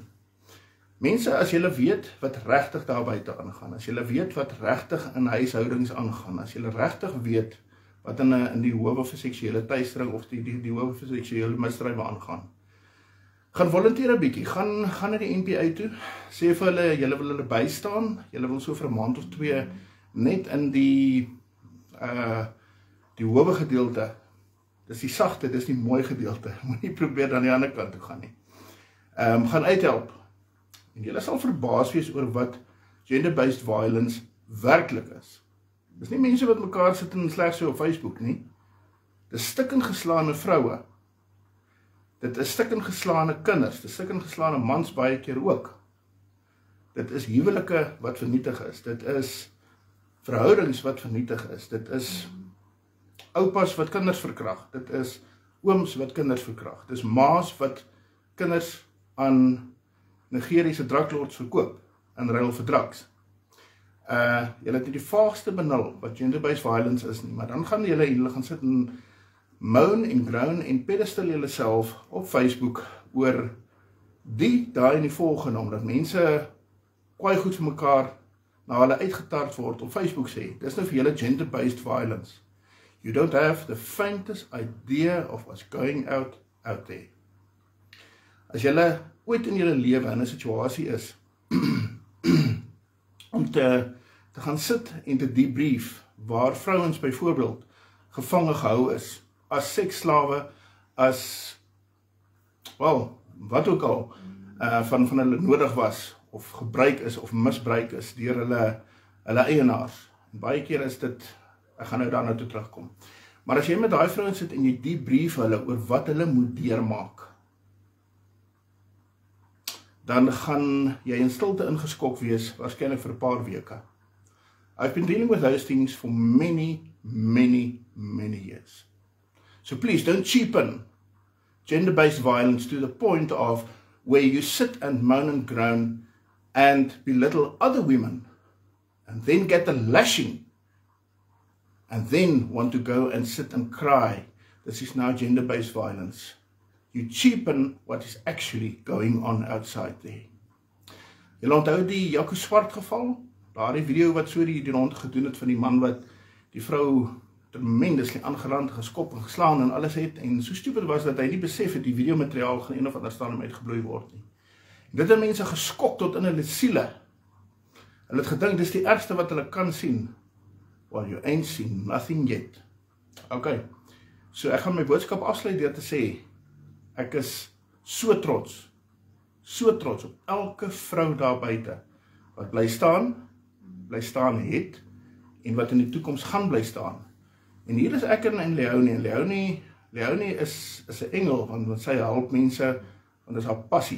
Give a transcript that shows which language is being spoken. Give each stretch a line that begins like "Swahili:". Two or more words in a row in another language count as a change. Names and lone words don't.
Afrikaans: Mense, as julle weet wat regtig daar buite aangaan, as julle weet wat regtig in huishoudings aangaan, as julle regtig weet wat in die howe vir seksuele teistering of die howe vir seksuele misdrywe aangaan, gaan volunteer 'n bietjie, gaan na die NPA toe, sê vir hulle, julle wil hulle bystaan, julle wil so vir 'n maand of 2 net in die howe gedeelte, dis die sagte, dis die mooi gedeelte, moet nie probeer aan die ander kant toe gaan nie, gaan uithelp, en julle sal verbaas wees oor wat
English: gender-based violence
Afrikaans: werklik is. Dis nie mense wat mekaar sit en slegs so op Facebook nie, dis stikkend geslaane vroue, dit is stikkend geslaane kinders, dit is stikkend geslaane mans baie keer ook, dit is huwelike wat vernietig is, dit is verhoudings wat vernietig is, dit is oupas wat kinders verkrag, dit is ooms wat kinders verkrag, dit is maas wat kinders aan Nigeriese druglords verkoop, in ruil vir drugs. Julle het nie die vaagste benul wat
English: gender-based violence
Afrikaans: is nie, maar dan gaan julle gaan sit en moan en groan en pedestal julle self op Facebook oor daai en die volgende, omdat mense kwaai goed vir mekaar na hulle uitgetart word op Facebook sê, dis nou vir julle
English: gender-based violence. You don't have the faintest idea of what's going out there.
Afrikaans: As julle ooit in julle lewe in 'n situasie is om te gaan sit en te debrief waar vrouens byvoorbeeld gevange gehou is, as seksslawe, as, wat ook al, van hulle nodig was, of gebruik is, of misbruik is, deur hulle eienaars. En baie keer is dit, ek gaan nou daarna toe terugkom. Maar as jy met daai vrouens sit en jy debrief hulle oor wat hulle moet deurmaak, dan gaan jy in stilte ingeskok wees, waarskynlik vir 'n paar weke.
English: I've been dealing with those things for many, many, many years. So please don't cheapen gender-based violence to the point of where you sit and moan and groan and belittle other women and then get the lashing and then want to go and sit and cry. This is now gender-based violence. You cheapen what is actually going on outside there.
Afrikaans: Julle onthou die Jaco Swart geval? Daardie video wat so die rond gedoen het van die man wat die vrou tremendously aangerand, geskop en geslaan en alles het, en so stupid was dat hy nie besef het die videomateriaal gaan een of ander stadium uitgebloei word nie. Dit het mense geskok tot in hulle siele. Hulle het gedink dis die ergste wat hulle kan sien.
English: Well, you ain't seen nothing yet.
Afrikaans: Okay, so ek gaan my boodskap afsluit deur te sê, ek is so trots op elke vrou daar buite, wat bly staan het, en wat in die toekoms gaan bly staan. En hier is ek en Leonie is 'n engel, want sy help mense, want dit is haar passie.